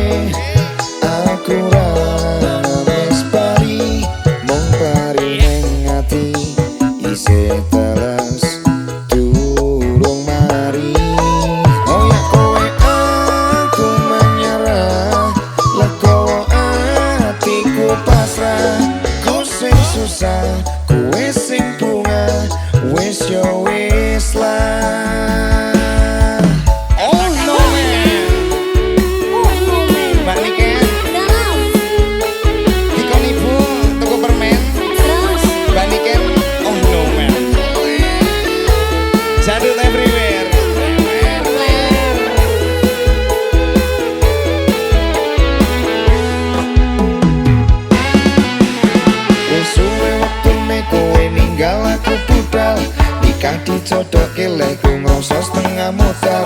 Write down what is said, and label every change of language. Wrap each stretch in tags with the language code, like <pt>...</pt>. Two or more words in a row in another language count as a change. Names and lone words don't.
<jv>Aku ra wis bari, mung bari ning ati isih teles durung mari. Oh ya kowe aku menyerah, legowo atiku pasrah. Ku sing susah, kowe sing bunga, wis yo wis lah.</jv> <en>Oh no man. Oh no man.</en> <jv>Mbak Niken, Dalam. dikon ibu tuku permen. Terus. Mbak Niken,</jv> <en>oh no man. Jadul everywhere.</en> <jv>Wis suwe wektune kowe ninggal aku budal. Nikah dijodohke leku ngrasa setengah modal.</jv>